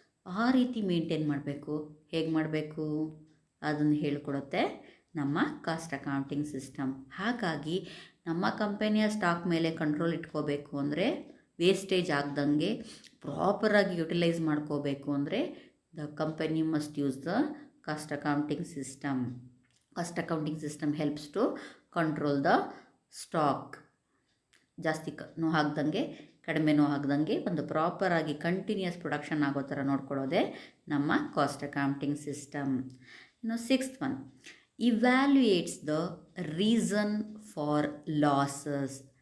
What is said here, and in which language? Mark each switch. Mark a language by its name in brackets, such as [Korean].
[Kannada] ಆ ರೀತಿ ಮೇಂಟೈನ್ ಮಾಡಬೇಕು. ಹೇಗೆ ಮಾಡಬೇಕು ಅದನ್ನು ಹೇಳ್ಕೊಡುತ್ತೆ ನಮ್ಮ ಕಾಸ್ಟ್ ಅಕೌಂಟಿಂಗ್ ಸಿಸ್ಟಮ್. ಹಾಗಾಗಿ ನಮ್ಮ ಕಂಪನಿಯ ಸ್ಟಾಕ್ ಮೇಲೆ ಕಂಟ್ರೋಲ್ ಇಟ್ಕೋಬೇಕು ಅಂದರೆ, ವೇಸ್ಟೇಜ್ ಆಗ್ದಂಗೆ ಪ್ರಾಪರಾಗಿ ಯುಟಿಲೈಸ್ ಮಾಡ್ಕೋಬೇಕು ಅಂದರೆ [English] the company must use the cost accounting system. Cost accounting system helps to control the stock. [Kannada] ಜಾಸ್ತಿ ನೋ ಹಾಕ್ದಂಗೆ ಕಡಿಮೆನೂ ಆಗದಂಗೆ ಒಂದು ಪ್ರಾಪರಾಗಿ ಕಂಟಿನ್ಯೂಸ್ ಪ್ರೊಡಕ್ಷನ್ ಆಗೋ ಥರ ನೋಡ್ಕೊಳ್ಳೋದೆ ನಮ್ಮ ಕಾಸ್ಟ್ ಅಕೌಂಟಿಂಗ್ ಸಿಸ್ಟಮ್. [English] ಇನ್ನು 6th one, evaluates the reason for losses.